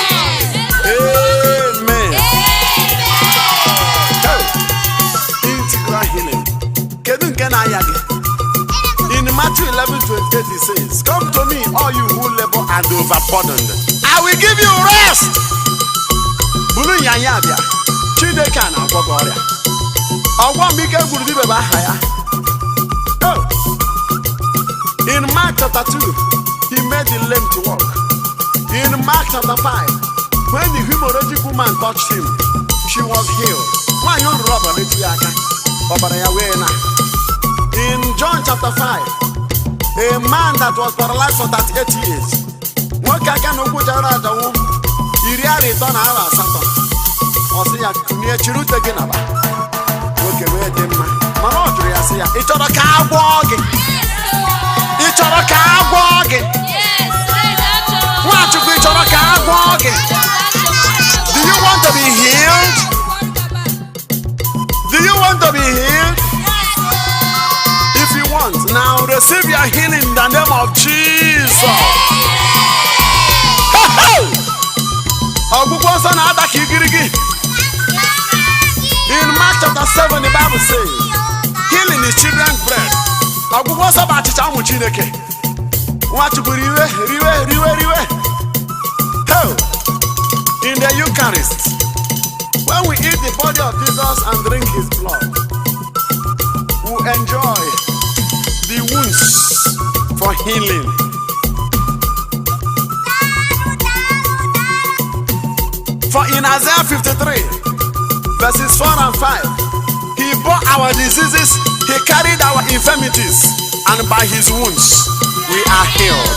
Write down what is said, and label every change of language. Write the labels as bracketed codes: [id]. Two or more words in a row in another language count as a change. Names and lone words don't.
[en] Amen. Integral healing. In Matthew 11:28 he says, come to me, all you who labor and overburdened, I will give you rest. [ig] Bulu yanya bia, Chineke na agwọgọ ọrịa. Ọgwọ mbike gwuru dibe bụ aha ya. Oh. [en] In Mark chapter 2, he made the lame to walk. In Mark chapter 5, when the hemorrhagic woman touched him, she was healed. [ig] Nwanyị ọrụ rọba metụ ya aka, ọbara ya wee na. [en] In John chapter 5, a man that was paralyzed for 38 years, [ig] nwoke aka na ụkwụ jara ajanwụ 38. Ọ sị ya kunye chiri ute gị naba. Nwoke wee dị mma, mana ọ jụrụ ya sị ya, ị chọrọ ka a gwọọ gị? Ị chọrọ ka a gwọọ gị? Nwachukwu, ị chọrọ ka a gwọọ gị? [en] Do you want to be healed? Do you want to be healed? If you want, now receive your healing in the name of Jesus. [ig] Ọgwụgwọ nsọ na-ada ka igirigi. [en] In Mark chapter 7, the Bible says, healing is children's bread. [ig] Ọgwụgwọ nsọ bụ achịcha ụmụ Chineke. Nwachukwu riwe, riwe, riwe, riwe. [en] In the Eucharist, when we eat the body of Jesus and drink his blood, we enjoy the wounds for healing. For in Isaiah 53, verses 4 and 5, he bore our diseases, he He carried our infirmities, and by his wounds we are healed.